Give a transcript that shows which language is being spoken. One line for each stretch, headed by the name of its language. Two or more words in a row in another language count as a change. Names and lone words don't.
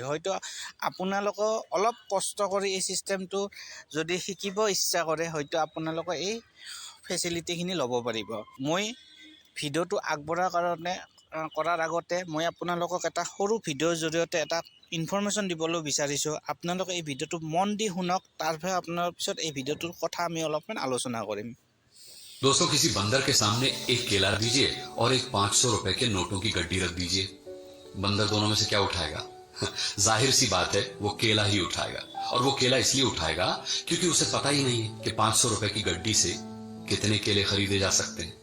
Assamese: হয়তো আপোনালোকেও অলপ কষ্ট কৰি এই ছিষ্টেমটো যদি শিকিব ইচ্ছা কৰে, হয়তো আপোনালোকে এই ফেচিলিটিখিনি ল'ব পাৰিব। মই ভিডিঅ'টো কৰাৰ আগতে মই আপোনালোকক এটা সৰু ভিডিঅ'ৰ জৰিয়তে এটা ইনফৰ্মেশ্যন দিবলৈ বিচাৰিছোঁ। আপোনালোকে এই ভিডিঅ'টো মন দি শুনক, তাৰপৰা আপোনাৰ পিছত এই ভিডিঅ'টোৰ কথা আমি অলপমান আলোচনা কৰিম।
Hindi: दोस्तों, किसी बंदर के सामने एक केला दीजिए और एक 500 रुपए के नोटों की गड्डी रख दीजिए। बंदर दोनों में से क्या उठाएगा? जाहिर सी बात है, वो केला ही उठाएगा। और वो केला इसलिए उठाएगा क्योंकि उसे पता ही नहीं है कि 500 रुपए की गड्डी से कितने केले खरीदे जा सकते हैं।